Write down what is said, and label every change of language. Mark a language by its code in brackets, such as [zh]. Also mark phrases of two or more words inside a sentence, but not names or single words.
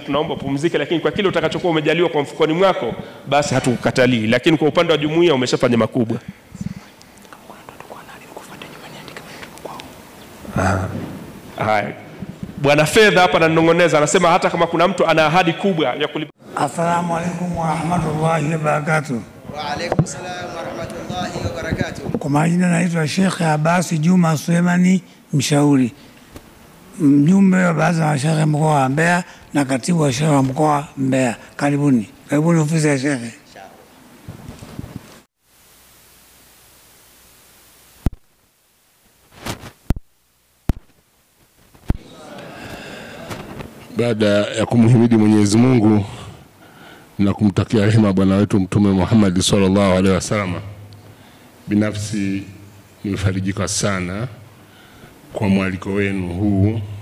[sw] Tunaomba pumzike, lakini kwa kile utakachokuwa umejaliwa kwa mfukoni mwako basi hatukukatalii, lakini kwa upande wa jumuiya umeshafanya makubwa. Haya, Bwana Fedha hapa ananong'oneza, anasema hata kama kuna mtu ana ahadi kubwa ya kulipa. [ar] السلام عليكم ورحمة الله وبركاته. وعليكم السلام ورحمة الله وبركاته. [sw] Kwa majina naitwa Sheikh Abasi Juma Sulemani Mshauri, mjumbe wa baraza la Sheikh mkoa wa Mbeya na katibu wa Sheikh mkoa wa Mbeya. Karibuni ofisi ya Sheikh. Baada ya kumhimidi Mwenyezi Mungu na kumtakia rehema bwana wetu Mtume Muhammad [ar] صلى الله عليه وسلم, [sw] binafsi nimefarijika sana kwa mwaliko wenu huu.